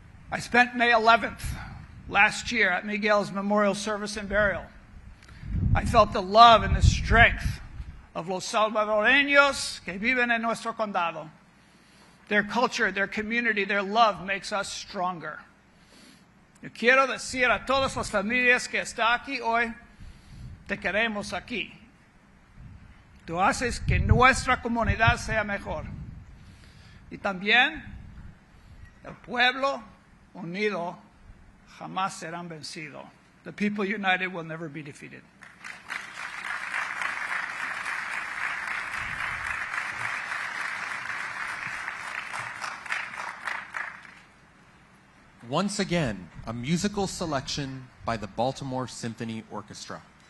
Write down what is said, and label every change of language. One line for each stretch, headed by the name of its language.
English: I spent May 11th last year at Miguel's memorial service and burial. I felt the love and the strength of
Spanish: los salvadoreños que viven en nuestro condado.
English: Their culture, their community, their love makes us stronger.
Spanish: Yo quiero decir a todas las familias que están aquí hoy, te queremos aquí. Tú haces que nuestra comunidad sea mejor. Y también el pueblo unido jamás serán vencidos.
English: The people united will never be defeated. Once again, a musical selection by the Baltimore Symphony Orchestra.